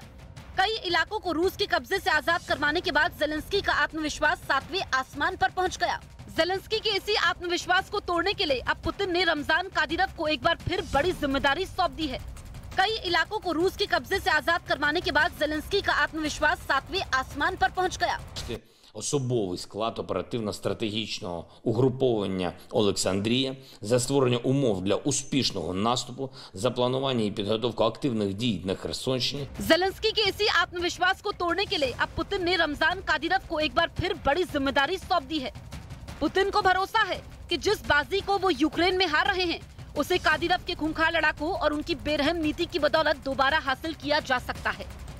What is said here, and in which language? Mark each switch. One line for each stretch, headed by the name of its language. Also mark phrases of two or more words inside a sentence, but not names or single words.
Hindi: कई इलाकों को रूस के कब्जे से आजाद करवाने के बाद ज़ेलेंस्की का आत्मविश्वास 7वें आसमान पर पहुंच गया। ज़ेलेंस्की के इसी आत्मविश्वास को तोड़ने के लिए अब पुतिन ने रमजान कादिरोव को एक बार फिर बड़ी जिम्मेदारी सौंप दी है। कई इलाकों को रूस के कब्जे से आजाद करवाने के बाद ज़ेलेंस्की का आत्मविश्वास 7वें आसमान पर पहुंच गया।
Ukrainian: Особовий склад оперативно-стратегічного угруповання Олександрія за створення умов для успішного наступу, за планування і підготовку активних дій на Херсонщині.
Hindi: ज़ेलेंस्की के इसी आत्मविश्वास को तोड़ने के लिए अब पुतिन ने रमजान कादिरोव को एक बार फिर बड़ी जिम्मेदारी सौंप दी है। पुतिन को भरोसा है कि जिस बाजी को वो यूक्रेन में हार रहे हैं, उसे कादिरोव के खूंखार लड़ाकों और उनकी बेरहम नीति की बदौलत दोबारा हासिल किया जा सकता है।